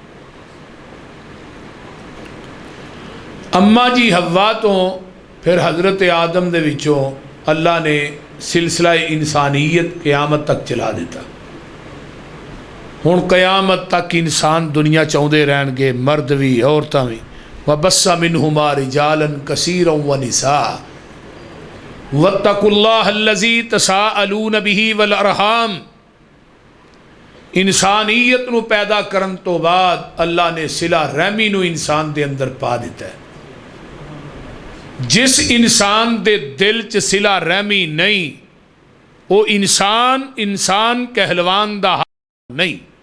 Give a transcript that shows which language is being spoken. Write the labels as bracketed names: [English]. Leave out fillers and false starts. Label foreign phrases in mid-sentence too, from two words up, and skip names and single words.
[Punjabi] اماں جی حوا تو فیر حضرت آدم دے وچوں اللہ نے سلسلہ انسانیت قیامت تک چلا دتا. ہن قیامت تک انسان دنیا چاہندے رہنگے، مرد بھی عورتاں بھی. [Arabic] وبث منهما رجالا كثيرا ونساء واتقوا الله الذي تساءلون به والأرحام. [Punjabi] انسانیت نوں پیدا کرن تو بعد اللہ نے صلہ رحمی نوں انسان دے اندر پا دتا ہے. جس انسان دے دل چ صلہ رحمی نہیں، او انسان کہلوان دا نہیں.